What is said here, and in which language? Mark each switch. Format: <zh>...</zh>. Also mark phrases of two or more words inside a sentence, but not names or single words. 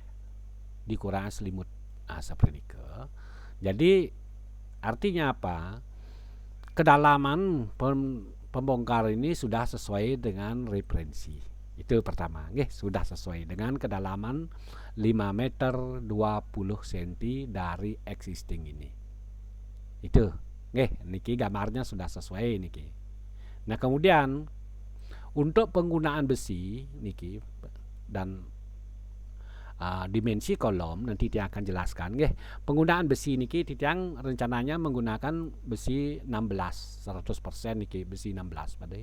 <id>Dikurang selimut. Nah, seperti itu. Jadi artinya apa? Kedalaman pembongkar ini sudah sesuai dengan referensi. Itu pertama, nggih, sudah sesuai dengan kedalaman 5 meter 20 cm dari existing ini. Itu, nggih, niki gambarnya sudah sesuai niki. Nah, kemudian untuk penggunaan besi niki dan dimensi kolom nanti Titiang akan jelaskan nggih. Penggunaan besi niki Titiang rencananya menggunakan besi 16 100% niki, besi 16 Pak De.</id>